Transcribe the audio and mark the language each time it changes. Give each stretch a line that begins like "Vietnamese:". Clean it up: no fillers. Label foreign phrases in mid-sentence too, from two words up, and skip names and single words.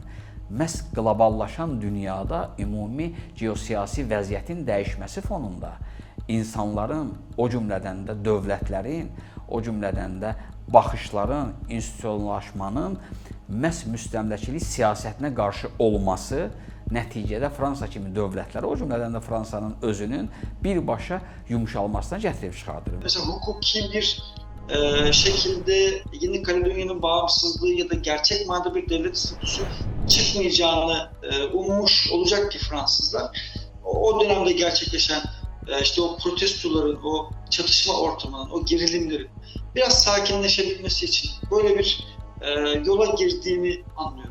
Azerbaijani: Məhz qloballaşan dünyada ümumi geosiyasi vəziyyətin dəyişməsi fonunda insanların, o cümlədən də dövlətlərin, o cümlədən də baxışların, institusionlaşmanın məhz müstəmləkəçilik siyasətinə qarşı olması nəticədə Fransa kimi dövlətlərə, o cümlədən də Fransanın özünün birbaşa yumşalmasına gətirib çıxardır.
Turkish: Mesela hukuki bir şekilde Yeni Kaledonya'nın bağımsızlığı ya da gerçek manada bir devlet statüsü çıkmayacağını ummuş olacak ki Fransızlar. O dönemde gerçekleşen işte o protestoların, o çatışma ortamının, o gerilimlerin biraz sakinleşebilmesi için böyle bir yola girdiğini anlıyorum.